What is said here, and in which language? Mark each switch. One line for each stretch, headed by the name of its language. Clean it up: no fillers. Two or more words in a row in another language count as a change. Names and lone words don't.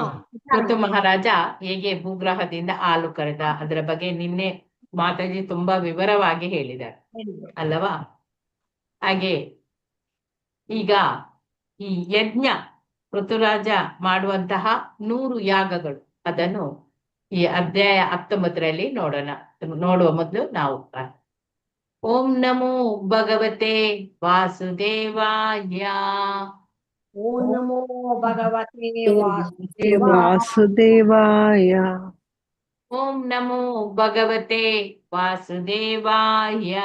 Kannada: ಋತು ಮಹಾರಾಜ ಹೇಗೆ ಭೂಗ್ರಹದಿಂದ ಹಾಲು ಕರೆದ, ಅದರ ಬಗ್ಗೆ ನಿನ್ನೆ ಮಾತಾಜಿ ತುಂಬಾ ವಿವರವಾಗಿ ಹೇಳಿದ್ದಾರೆ ಅಲ್ಲವಾ? ಹಾಗೆ ಈಗ ಈ ಯಜ್ಞ ಋತುರಾಜ ಮಾಡುವಂತಹ 100 ಯಾಗಗಳು, ಅದನ್ನು ಈ ಅಧ್ಯಾಯ 19ರಲ್ಲಿ ನೋಡೋಣ. ನೋಡುವ ಮೊದಲು ನಾವು
Sanskrit: ಓಂ ನಮೋ ಭಗವತೆ ವಾಸುದೇವಾಯ. ಓಂ ನಮೋ ಭಗವತೆ ವಾಸುದೇವಾಯ. ಓಂ ನಮೋ ಭಗವತೆ ವಾಸುದೇವಾಯ.